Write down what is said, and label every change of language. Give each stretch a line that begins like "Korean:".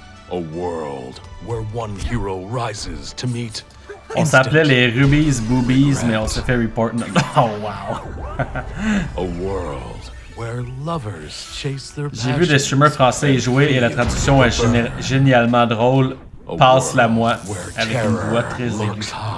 English: A world where one hero rises to meet.
French: On s'appelait les Rubies Boobies, mais on s'est fait report.
English: Oh wow. A world where lovers chase their
French: J'ai vu des streamers français y jouer et la traduction est génialement drôle. Passe-la moi avec une voix très aiguë.